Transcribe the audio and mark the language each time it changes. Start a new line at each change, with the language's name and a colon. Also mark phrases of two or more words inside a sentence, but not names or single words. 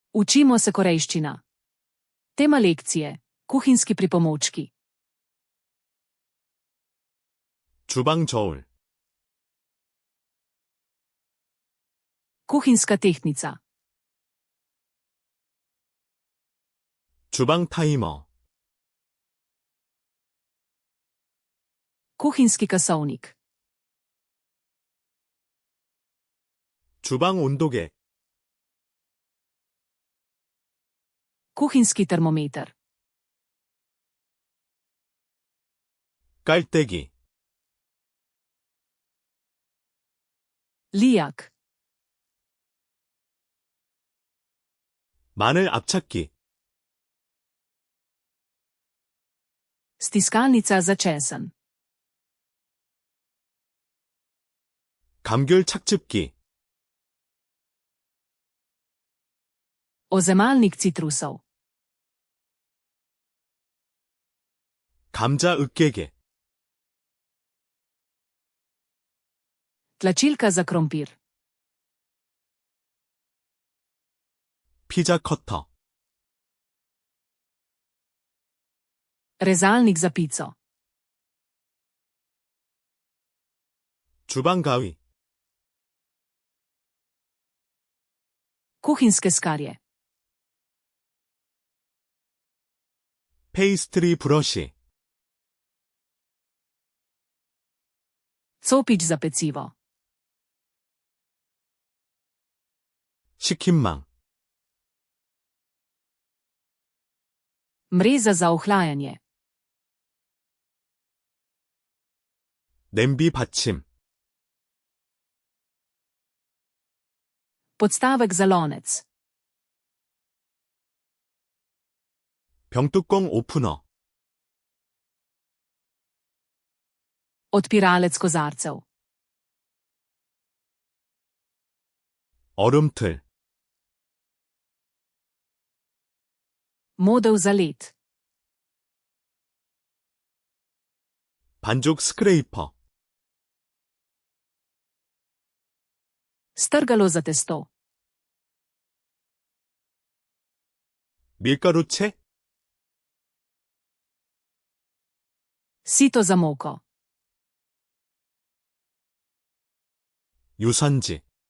Slovenian: Učimo se korejščina. Tema lekcije: kuhinjski pripomočki.
Korean: 주방 저울.
Slovenian: Kuhinjska tehtnica.
Korean: 주방 타이머.
Slovenian: Kuhinjski kasovnik.
Korean: 주방 온도계.
Slovenian: Kuhinjski termometer.
Korean: 깔때기.
Slovenian: Lijak.
Korean: 마늘 압착기.
Slovenian: Stiskalnica za česen.
Korean: 감귤 착즙기.
Slovenian: Ozemalnik citrusov.
Korean: 감자 으깨개.
Slovenian: Tlačilka za krompir.
Korean: 피자 커터.
Slovenian: Rezalnik za pico.
Korean: 주방 가위.
Slovenian: Kuhinjske skarje.
Korean: 페이스트리 브러쉬.
Slovenian: Copič za pecivo.
Korean: 식힌망.
Slovenian: Mreza za ohlajanje.
Korean: 냄비 받침.
Slovenian: Podstavek za lonec.
Korean: 병뚜껑 오프너.
Slovenian: Odpiralec kozarcev.
Korean: 얼음틀.
Slovenian: Model za led.
Korean: 반죽 스크레이퍼.
Slovenian: Strgalo za testo.
Korean: 밀가루채.
Slovenian: Sito za moko.
Korean: 유산지.